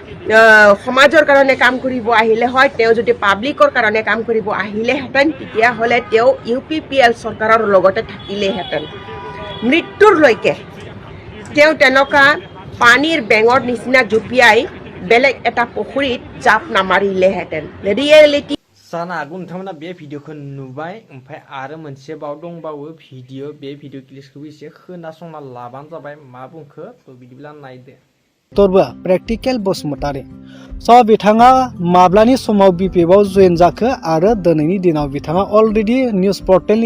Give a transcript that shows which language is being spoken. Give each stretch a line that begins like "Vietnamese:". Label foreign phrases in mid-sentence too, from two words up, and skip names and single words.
Assamese: সমাজৰ কাৰণে কাম কৰিব আহিলে হয় তেওঁ যদি পাব্লিকৰ কাৰণে কাম কৰিব আহিলেহেঁতেন তেতিয়াহ'লে তেওঁ UPPL চৰকাৰৰ লগতে থাকিলেহেঁতেন মৃত্যুৰলৈকে তেওঁ তেনেকুৱা পানীৰ বেঙৰ নিচিনা জুপিয়াই বেলেগ এটা পুখুৰীত জাপ নামাৰিলেহেঁতেন ৰিয়েলিটি
Bodo: जानो हागौ नोंथांमोना बे भिडिअखौ नुबाय ओमफ्राय आरो मोनसेबाव दंबावो भिडिअ बे भिडिअ क्लिपखौबो एसे खोनासंना लाबानो जाबाय मा बुंखो थ' बिदिब्ला नायदो डक्टरबो प्रेक्टिकेल बसुमतारी स' बिथाङा माब्लानि समाव BPFआव जइन जाखो आरो दिनैनि दिनाव बिथाङा
English: already news portal